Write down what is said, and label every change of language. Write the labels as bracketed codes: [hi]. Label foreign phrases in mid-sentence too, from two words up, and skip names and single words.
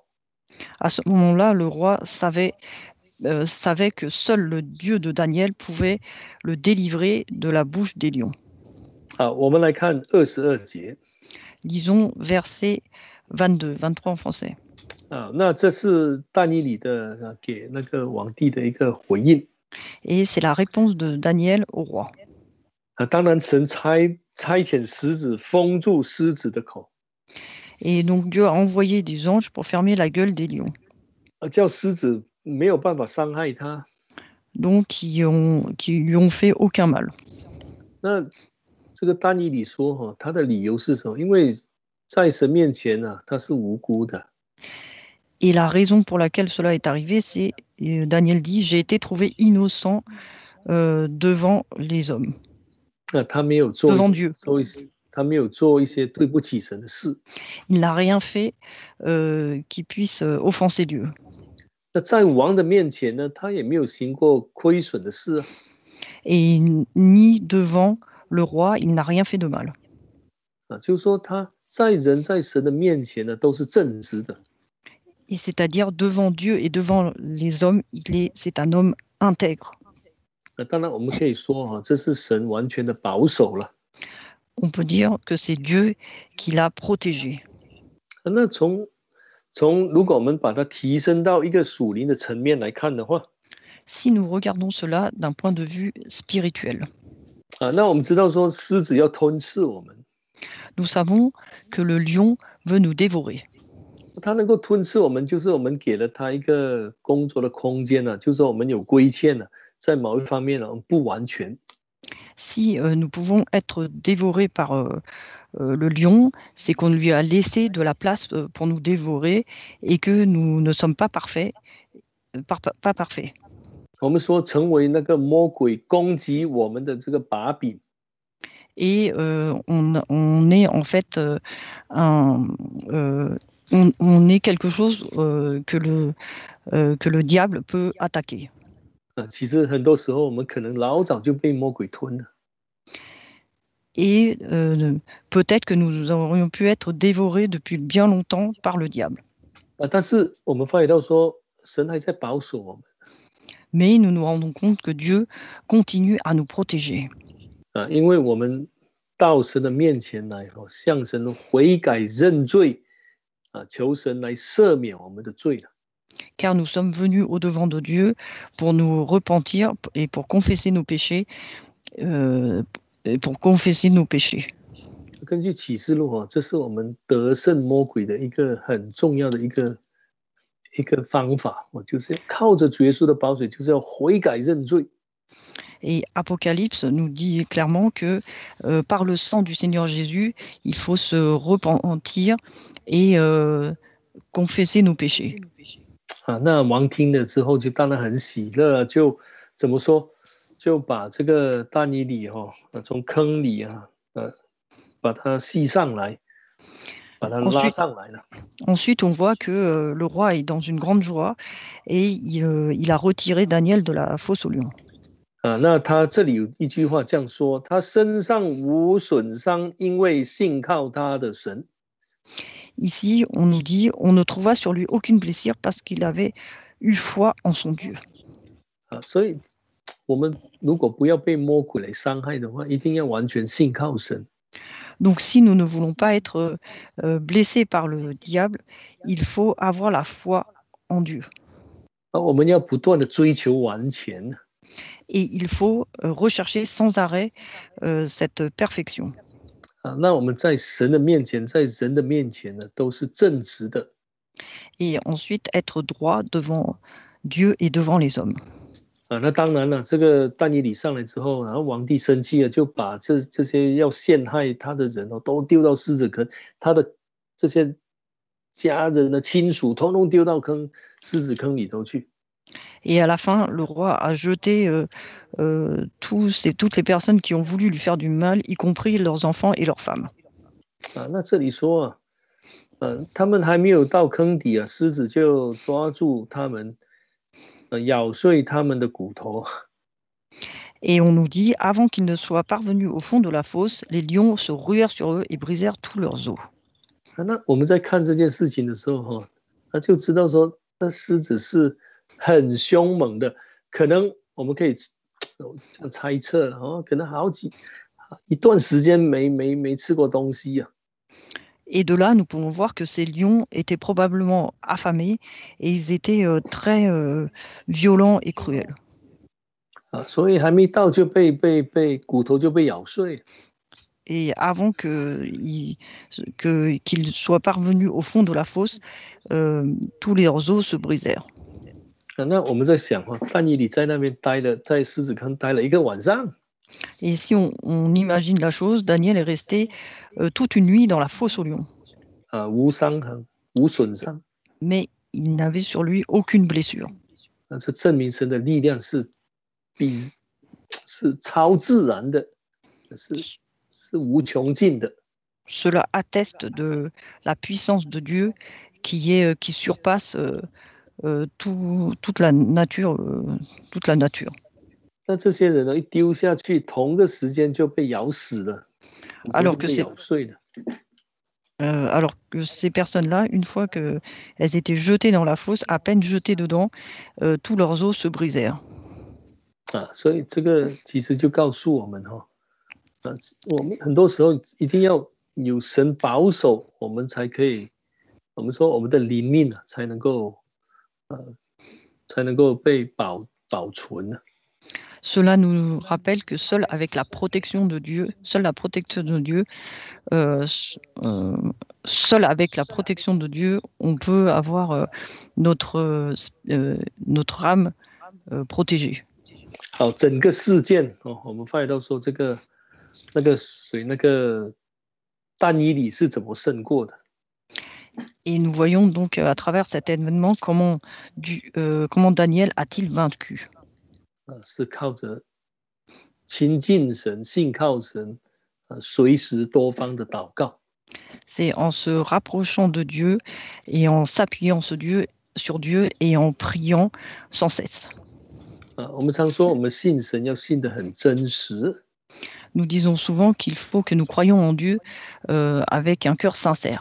[fr] À ce moment-là, le roi savait que seul le Dieu de Daniel pouvait le délivrer de la bouche des lions. [zh] 好，我们来看22节。 [fr] Lisons verset 22, 23 en français. [zh] 那这是但以理的给那个皇帝的一个回应。 [fr] Et c'est la réponse de Daniel au roi. [zh] 当然，神差遣狮子封住狮子的口。 [fr] Et donc Dieu a envoyé des anges pour fermer la gueule des lions. [zh] 叫狮子没有办法伤害他。 [fr] Donc qui lui ont fait aucun mal. [zh] 那这个但以理说，他的理由是什么？因为在神面前呢，他是无辜的。 [fr] Et la raison pour laquelle cela est arrivé, c'est, Daniel dit, j'ai été trouvé innocent devant les hommes. [zh] 他没有做 [fr] devant Dieu. [zh] 他没有做一些对不起神的事。 [fr] Il n'a rien fait qui puisse offenser Dieu. [zh] 那在王的面前呢，他也没有行过亏损的事。 [fr] Et ni devant le roi, il n'a rien fait de mal. [zh] 就是说他在人在神的面前呢，都是正直的。 [fr] Et c'est-à-dire devant Dieu et devant les hommes, c'est un homme intègre. [zh] 当然，我们可以说这是神完全的保守了。 [fr] On peut dire que c'est Dieu qui l'a protégé. [zh] 那如果我们把它提升到一个属灵的层面来看的话， [fr] Si nous regardons cela d'un point de vue spirituel, [zh] 那我们知道说狮子要吞噬我们。 [fr] nous savons que le lion veut nous dévorer. [zh] 它能够吞噬我们，就是我们给了它一个工作的空间了，就是我们有亏欠了，在某一方面呢不完全。 [fr] Si nous pouvons être dévorés par le lion, c'est qu'on lui a laissé de la place pour nous dévorer et que nous ne sommes pas parfaits. Pas parfaits. [zh] 我们说成为那个魔鬼攻击我们的这个把柄。 [fr] Et on est en fait on est quelque chose que le diable peut attaquer. [zh] 其实很多时候我们可能老早就被魔鬼吞了。 [fr] Et peut-être que nous aurions pu être dévorés depuis bien longtemps par le diable. [zh] 但是我们发觉到说，神还在保守我们。 [fr] Mais nous nous rendons compte que Dieu continue à nous protéger. [zh] 因为我们到神的面前来，向神悔改认罪，求神来赦免我们的罪了。 [fr] Car nous sommes venus au-devant de Dieu pour nous repentir et pour confesser nos péchés. [zh] 根据启示录，这是我们得胜魔鬼的一个很重要的一个方法，就是要靠着主耶稣的宝血，就是要悔改认罪。 [fr] Et Apocalypse nous dit clairement que par le sang du Seigneur Jésus, il faut se repentir et confesser nos péchés. [zh] 那王听了之后就当然很喜乐，就怎么说，就把这个但以理从坑里把他系上来。把他拉上来了。 [fr] Ensuite, on voit que le roi est dans une grande joie et il a retiré Daniel de la fosse aux lions. [zh] 那他这里有一句话这样说：他身上无损伤，因为信靠他的神。 [fr] Ici, on nous dit, on ne trouva sur lui aucune blessure parce qu'il avait eu foi en son Dieu. [zh] 所以我们如果不要被魔鬼来伤害的话，一定要完全信靠神。 [fr] Donc, si nous ne voulons pas être blessés par le diable, il faut avoir la foi en Dieu. [zh] 我们要不断的追求完全。 [fr] Et il faut rechercher sans arrêt cette perfection. [zh] 那我们在神的面前，在人的面前呢，都是正直的。 [fr] Et ensuite, être droit devant Dieu et devant les hommes. [zh] 那当然了，这个但以理上来之后，然后皇帝生气了，就把这些要陷害他的人都丢到狮子坑，他的这些家人的亲属，统统丢到狮子坑里头去。 [fr] Et à la fin, le roi a jeté toutes les personnes qui ont voulu lui faire du mal, y compris leurs enfants et leurs femmes. [zh] 那这里说他们还没有到坑底狮子就抓住他们，咬碎他们的骨头。 [fr] Et on nous dit, avant qu'ils ne soient parvenus au fond de la fosse, les lions se ruèrent sur eux et brisèrent tous leurs os. [zh] 那我们在看这件事情的时候那就知道说，那狮子是很凶猛的，可能我们可以这样猜测可能一段时间没吃过东西 [fr] Et de là, nous pouvons voir que ces lions étaient probablement affamés et ils étaient très violents et cruels. [zh] 所以还没到就被骨头就被咬碎。 [fr] Et avant qu'ils soient parvenus au fond de la fosse, tous leurs os se brisèrent. [zh] 那我们在想但以理在那边在狮子坑待了一个晚上。 [fr] Et si on imagine la chose, Daniel est resté toute une nuit dans la fosse aux lions. [zh] 无伤痕，无损伤。 [fr] Mais il n'avait sur lui aucune blessure. [zh] 这证明神的力量是超自然的，是无穷尽的。 [fr] Cela atteste de la puissance de Dieu qui surpasse toute la nature. [zh] 那这些人一丢下去，同个时间就被咬死了， [fr] alors [zh] 被咬碎了。 [fr] Alors que ces personnes-là, une fois qu'elles étaient jetées dans la fosse, à peine jetées dedans, tous leurs os se brisèrent. [zh] 所以这个其实就告诉我们我们很多时候一定要有神保守，我们才可以，我们说我们的灵命才能够被保存。 [fr] Cela nous rappelle que seule la protection de Dieu, seule avec la protection de Dieu, on peut avoir notre âme protégée. [zh] 好，整个事件我们发觉到说那个但以理是怎么胜过的。 [fr] Et nous voyons donc à travers cet événement comment Daniel a-t-il vaincu. [zh] 是靠着亲近神、信靠神，随时多方的祷告。 [fr] C'est en se rapprochant de Dieu et en s'appuyant sur Dieu et en priant sans cesse. [zh] 我们常说我们信神要信得很真实。 [fr] Nous disons souvent qu'il faut que nous croyions en Dieu avec un cœur sincère.